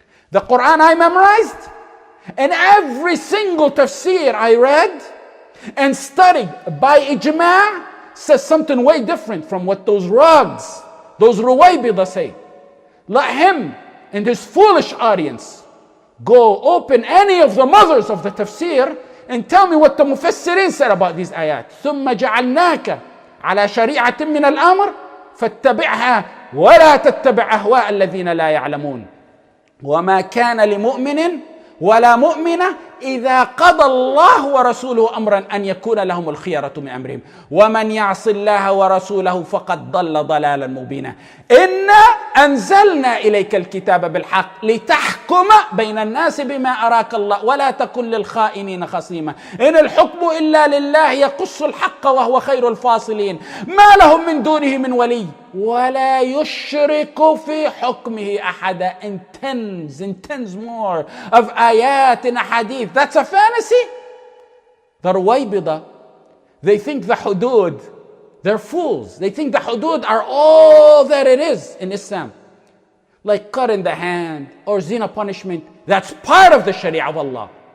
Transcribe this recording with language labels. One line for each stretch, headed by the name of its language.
English: The Quran I memorized, and every single tafsir I read and studied by ijma' says something way different from what those rags, those ruwaybidah say. Let him and his foolish audience go open any of the mothers of the tafsir and tell me what the mufassirin said about these ayat.
Arabic: ثُمَّ جَعَلْنَاكَ على شريعة من الأمر فاتبعها ولا تتبع أهواء الذين لا يعلمون وما كان لمؤمن ولا مؤمنة إذا قضى الله ورسوله أمرا أن يكون لهم الخيرة من أمرهم ومن يعص الله ورسوله فقد ضل ضلالا مبينا إنا أنزلنا إليك الكتاب بالحق لتحكم بين الناس بما أراك الله ولا تكن للخائنين خصيما إن الحكم إلا لله يقص الحق وهو خير الفاصلين ما لهم من دونه من ولي ولا يشرك في حكمه أحدا.
English: In tens more of ayat and hadith. That's a fantasy. The Ruwaybidah, they think the hudud, they're fools. They think the hudud are all that it is in Islam. Like cut in the hand or zina punishment. That's part of the Shari'ah of Allah.